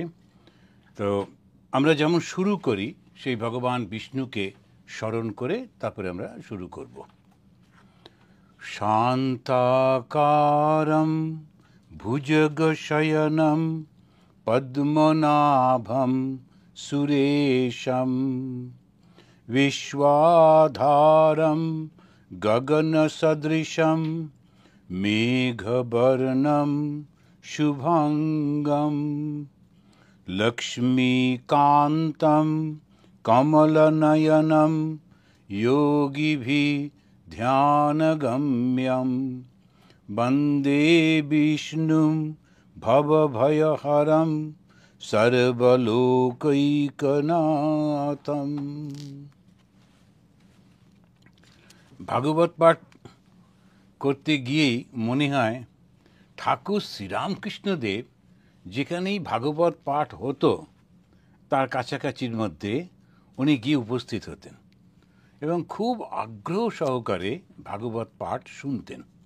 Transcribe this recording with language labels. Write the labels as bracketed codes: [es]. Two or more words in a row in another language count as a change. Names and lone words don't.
[bn] তো আমরা যেমন শুরু করি সেই ভগবান বিষ্ণুকে স্মরণ করে তারপরে আমরা শুরু করব। [sa] শান্তাকারম ভুজগশয়নম পদ্মনাভম সুরেশম विश्वाधारं गगनसदृशं मेघवर्णं शुभांगं लक्ष्मीकान्तं कमलनयनं योगिभिः ध्यानगम्यं वन्दे विष्णुं भवभयहरं सर्वलोकैकनाथम्। [bn] ভাগবত পাঠ করতে গিয়েই মনে হয় ঠাকুর শ্রীরামকৃষ্ণদেব যেখানেই ভাগবত পাঠ হতো তার কাছাকাছির মধ্যে উনি গিয়ে উপস্থিত হতেন এবং খুব আগ্রহ সহকারে ভাগবত পাঠ শুনতেন।